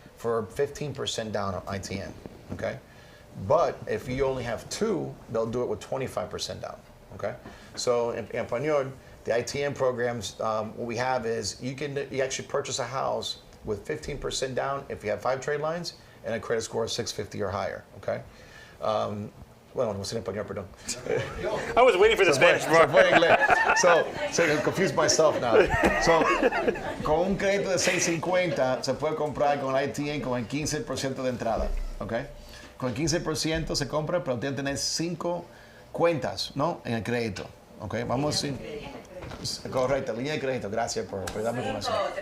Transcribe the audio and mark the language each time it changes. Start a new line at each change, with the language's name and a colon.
English: For 15% down on ITN, okay? But if you only have 2, they'll do it with 25% down, okay? So in Español, the ITN programs, what we have is you actually purchase a house with 15% down if you have 5 trade lines and a credit score of 650 or higher, okay?
Spanish: Bueno, no sé en español, perdón.
English: I was waiting for the Spanish part. So I confused myself now.
Spanish: So, con un crédito de 650 se puede comprar con el ITN con el 15% de entrada, ¿ok? Con el 15% se compra, pero tiene que tener 5 cuentas, ¿no? En el crédito, ¿ok? Vamos a correcto, línea de crédito, gracias por ayudarme con eso.